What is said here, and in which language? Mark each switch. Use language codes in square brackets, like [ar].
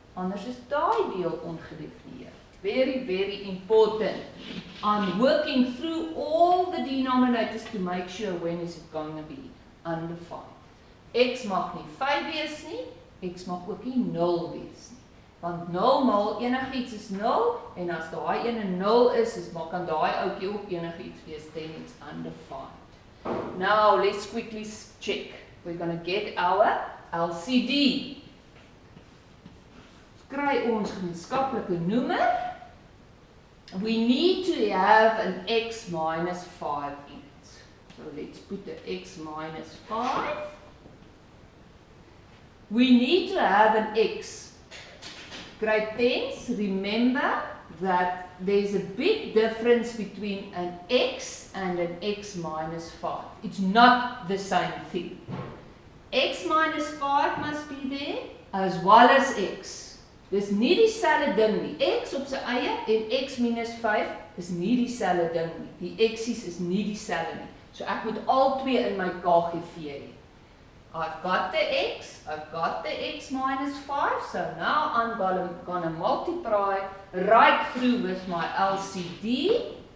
[af] Anders is daai deel ongedefinieerd. [en] Very, very important. I'm working through all the denominators to make sure when is it going to be undefined. [af] X mag nie 5 wees nie, x mag ook nie 0 wees nie. Want 0 maal enigiets is 0, en as daai ene 0 is, kan daai ouetjie ook enigiets wees, [en] then it's undefined. Now, let's quickly check. We're going to get our LCD. [af] Kry ons gemeenskaplike noemer. [en] We need to have an x minus 5 in it. So let's put the x minus 5. We need to have an x. Gr10, remember that there's a big difference between an x and an x minus 5. It's not the same thing. X minus 5 must be there as well as x. [af] Dis nie dieselfde ding nie. X op sy eie en x minus 5 is nie dieselfde ding nie. Die x's is nie dieselfde nie. So ek moet al twee in my KGV hê. [en] I've got the x, I've got the x minus 5, so now I'm gonna multiply right through with my LCD.